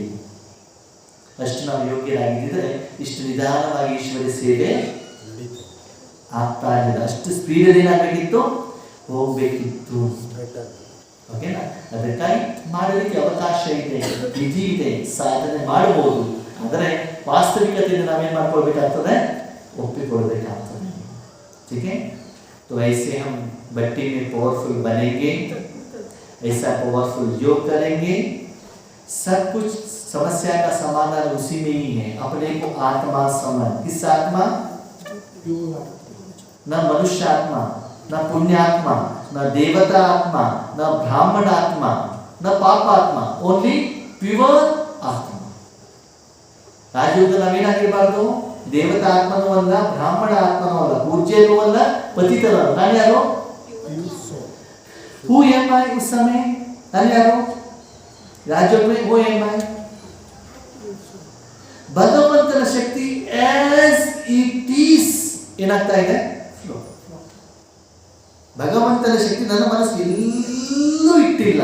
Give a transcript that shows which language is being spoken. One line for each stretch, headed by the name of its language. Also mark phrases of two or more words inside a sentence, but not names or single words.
Kannada: ಅಷ್ಟು ನಾವು ಯೋಗ್ಯರಾಗಿದ್ದರೆ ಇಷ್ಟು ನಿಧಾನವಾಗಿ ಈಶ್ವರ ಸೇವೆ ಆಗ್ತಾ ಇರಲಿಲ್ಲ. ಅಷ್ಟು ಸ್ಪೀಡಲ್ಲಿ ಏನಾಗಬೇಕಿತ್ತು, ಹೋಗ್ಬೇಕಿತ್ತು. ಓಕೆನಾ? ಅದಕ್ಕಾಗಿ ಮಾಡಲಿಕ್ಕೆ ಅವಕಾಶ ಇದೆ, ವಿಧಿ ಇದೆ, ಸಾಧನೆ ಮಾಡಬಹುದು. ಆದರೆ ವಾಸ್ತವಿಕತೆಯಿಂದ ನಾವೇನು ಮಾಡ್ಕೊಳ್ಬೇಕಾಗ್ತದೆ, ಒಪ್ಪಿಕೊಳ್ಬೇಕಾಗ್ತದೆ.
Hindi: ठीक है? तो ऐसे हम भट्टी में पावरफुल बनेंगे, ऐसा पावरफुल योग करेंगे, सब कुछ समस्या का समाधान उसी में ही है. अपने को आत्मा समझ. किस आत्मा? न मनुष्य आत्मा, न पुण्यात्मा, न देवता आत्मा, न ब्राह्मण आत्मा, न पाप आत्मा,
English: only pure
Hindi: आत्मा.
Kannada: ರಾಜಯೋಗದಲ್ಲಿ ನಾವೇನಾಗಿರಬಾರ್ದು, ದೇವತಾ ಆತ್ಮನೂ ಅಲ್ಲ, ಬ್ರಾಹ್ಮಣ ಆತ್ಮನೂ ಅಲ್ಲ, ಪೂಜ್ಯನೂ ಅಲ್ಲ, ಪತಿತನೂ ಅಲ್ಲ. ನಾನು ಯಾರು?
English: who am I
Hindi: उस समय?
Kannada: ನಾನು ಯಾರು? ರಾಜಯೋಗ
English: who am I?
Kannada: ಭಗವಂತನ ಶಕ್ತಿ
English: as it is
Kannada: ಏನಾಗ್ತಾ ಇದೆ, ಭಗವಂತನ ಶಕ್ತಿ ನನ್ನ ಮನಸ್ಸು ಎಲ್ಲೂ ಇಟ್ಟಿಲ್ಲ.